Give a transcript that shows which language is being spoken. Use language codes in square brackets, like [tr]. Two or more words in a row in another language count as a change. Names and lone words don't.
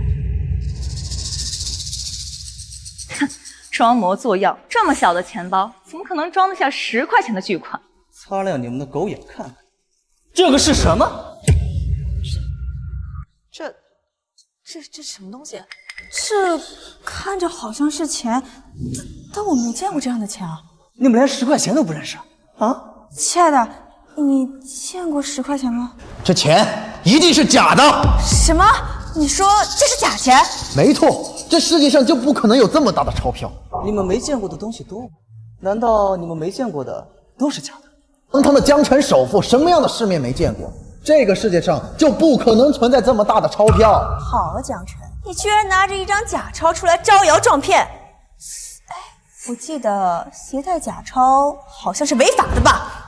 [zh] 哼，裝模作樣，這麼小的錢包，怎麼可能裝得下10塊錢的巨款？擦亮你們的狗眼看看，這個是什麼？這什麼東西？這看着好像是錢，但我沒見過這樣的錢啊！你們連10塊錢都不認識啊？親愛的，你見過10塊錢嗎？這錢一定是假的！什麼？你說這是假錢？沒錯，這世界上就不可能有這麼大的鈔票。你們沒見過的東西多，难道你们没见过的都是假的？堂堂的江城首富，什么样的世面没见过？这个世界上就不可能存在这么大的钞票。好啊，江辰，你居然拿着一张假钞出来招摇撞骗！哎，我记得携带假钞好像是违法的吧？